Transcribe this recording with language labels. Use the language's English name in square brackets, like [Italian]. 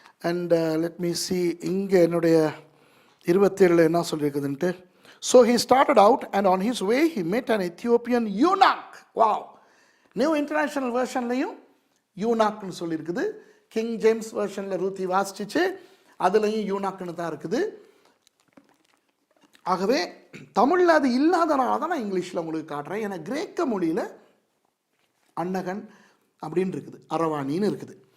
[English] and let me see, [Tamil] இங்கே என்னுடைய 27 என்ன சொல்லியிருக்குதுன்ட்டு. [English] So he started out, and on his way he met an Ethiopian eunuch. Wow! [Tamil] New international வெர்ஷன்லையும் யூனாக்னு சொல்லியிருக்குது. King James வெர்ஷனில் ரூத்தி வாசிச்சு அதுலேயும் யூனாக்னு தான் இருக்குது. ஆகவே தமிழில் அது இல்லாதனால தான் நான் இங்கிலீஷில் உங்களுக்கு காட்டுறேன். ஏன்னா கிரேக்க மொழியில் அன்னகன் அப்படின்னு இருக்குது, அரவாணின்னு இருக்குது.